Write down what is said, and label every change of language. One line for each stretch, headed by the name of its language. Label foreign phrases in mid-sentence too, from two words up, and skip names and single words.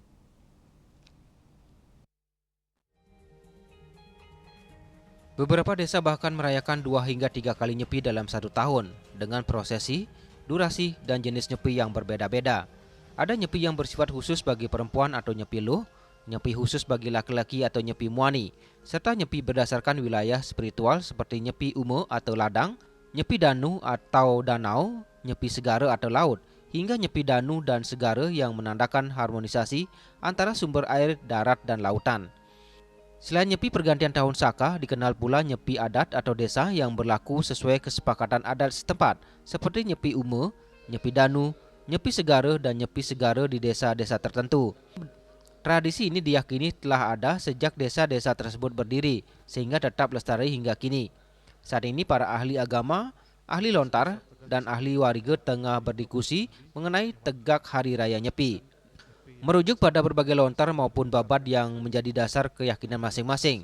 Indonesian: Beberapa desa bahkan merayakan 2 hingga 3 kali nyepi dalam satu tahun dengan prosesi, durasi, dan jenis nyepi yang berbeda-beda. Ada nyepi yang bersifat khusus bagi perempuan atau nyepi luh, nyepi khusus bagi laki-laki atau nyepi muani, serta nyepi berdasarkan wilayah spiritual seperti nyepi ume atau ladang, nyepi danu atau danau, nyepi segara atau laut, hingga nyepi danu dan segara yang menandakan harmonisasi antara sumber air, darat, dan lautan. Selain nyepi pergantian tahun Saka, dikenal pula nyepi adat atau desa yang berlaku sesuai kesepakatan adat setempat, seperti nyepi ume, nyepi danu, nyepi segara, dan nyepi segara di desa-desa tertentu. Tradisi ini diyakini telah ada sejak desa-desa tersebut berdiri, sehingga tetap lestari hingga kini. Saat ini para ahli agama, ahli lontar, dan ahli warige tengah berdiskusi mengenai tegak Hari Raya Nyepi. Merujuk pada berbagai lontar maupun babat yang menjadi dasar keyakinan masing-masing.